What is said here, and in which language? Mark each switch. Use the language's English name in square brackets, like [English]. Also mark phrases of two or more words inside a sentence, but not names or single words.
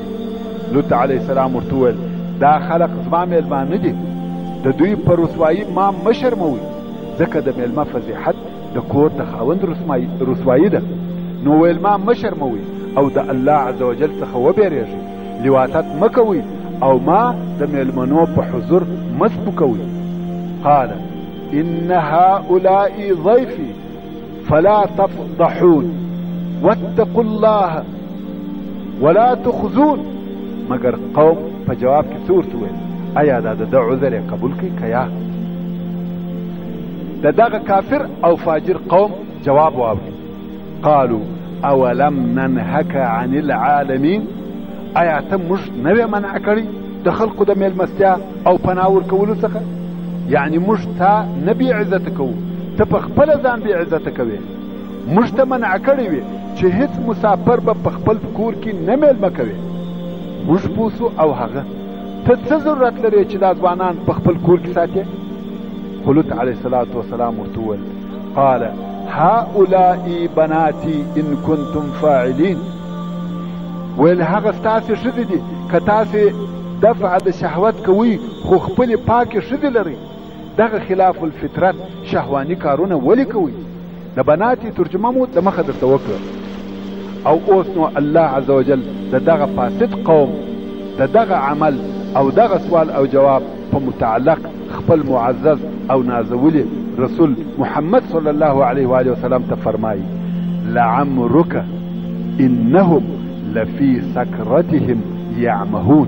[Pashto] لوط [Arabic] علیه السلام [Pashto] ورته وویل دا خلق زما میلمانه دي، د دوی په رسوایي ما مه شرموئ، ځکه د میلمه فضیحت د کور د خاوند رسوایي ده. نو ویل ما مه شرموئ او د [Arabic] الله عز وجل [Pashto] څخه وبېرېږئ، لواطت مه کوئ او ما د میلمنو په حضور مه سپکوئ. [Arabic] قال ان هؤلاء ضيفي فلا تفضحون واتقوا الله ولا تخزون. [Pashto] مگر قوم په جواب کې څه ورته وویل؟ ایا دا د ده عذر یې قبول کړي که یا؟ د دغه کافر او فاجر قوم جواب واوري. [Arabic] قالوا اولم ننهك عن العالمین. [Pashto] ایا ته موږ نه وې منع کړي د خلقو د میلمستیا او پناه ورکولو څخه؟ یعنی موږ تا نه بې عزته کوو، ته په خپله ځان بې عزته کوې. موږ ته منع کړی وې چې هیڅ مسافر به په خپل کور کې نه میلمه کوې. موږ پوه سو او هغه ته څه ضرورت لرې چې دا ځوانان په خپل کور کې ساتې؟ خو لوط [Arabic] علیه الصلاة وسلام [Pashto] ورته وویل [Arabic] قال هؤلاء بناتي ان کنتم فاعلین. [Pashto] ویل هغه ستاسې ښځې دي که تاسې دفع د شهوت کوئ خو خپلې پاکې ښځې لرئ. دغه خلاف الفطرت شهواني کارونه ولې کوئ؟ د بناتي ترجمه مو د مخه درته وکړه. او اوس نو [Arabic] الله عز وجل [Pashto] د دغه فاسد قوم د دغه عمل او دغه سوال او جواب په متعلق خپل معزز او نازولی رسول محمد [Arabic] صلی الله علیه و آله وسلم [Pashto] ته فرمایي [Arabic] لعمرک انهم لفی سکرتهم یعمهون.